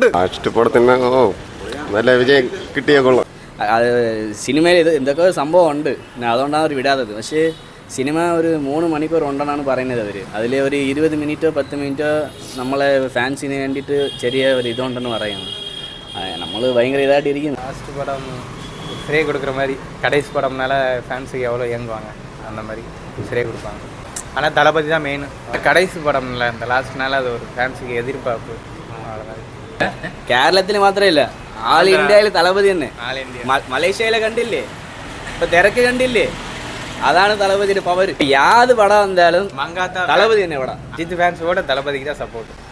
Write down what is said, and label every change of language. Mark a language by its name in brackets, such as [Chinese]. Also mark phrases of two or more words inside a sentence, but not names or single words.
[Malayalam] ലാസ്റ്റ് പടത്തിന് നല്ല വിജയം കിട്ടിയേ കൊള്ളാം. സിനിമയിൽ ഇത് എന്തൊക്കെ സംഭവം ഉണ്ട്, അതുകൊണ്ടാണ് അവർ വിടാത്തത്. പക്ഷേ സിനിമ ഒരു 3 മണിക്കൂർ ഉണ്ടെന്നാണ് പറയുന്നത് അവർ. അതിൽ ഒരു 20 മിനിറ്റോ 10 മിനിറ്റോ നമ്മളെ ഫാൻസിന് വേണ്ടിയിട്ട് ചെറിയ ഒരു ഇതുണ്ടെന്ന് പറയുന്നു. നമ്മൾ ഭയങ്കര ഇതായിട്ട് ഇരിക്കുന്നു. [Tamil] லாஸ்ட் படம் உசிரே கொடுக்குற மாதிரி, கடைசி படம்னால ஃபேன்ஸுக்கு எவ்வளோ இயங்குவாங்க அந்த மாதிரி உசிரே கொடுப்பாங்க. ஆனால் தளபதி தான் மெயின். கடைசி படம்ல இந்த லாஸ்ட்னால அது ஒரு ஃபேன்ஸுக்கு எதிர்பார்ப்பு. [Malayalam] കേരളത്തിൽ മാത്രമല്ല, ആൾ ഇന്ത്യയിൽ തളപതി തന്നെ. മലേഷ്യയിലെ കണ്ടില്ലേ, ഇപ്പൊ തിരക്ക് കണ്ടില്ലേ, അതാണ് തളപതിയുടെ പവർ. യാത് പടം എന്തായാലും തളപതി തന്നെ പടം. [Tamil] அஜித் ஃபேன்ஸோட தளபதிக்கு தான் சப்போர்ட்.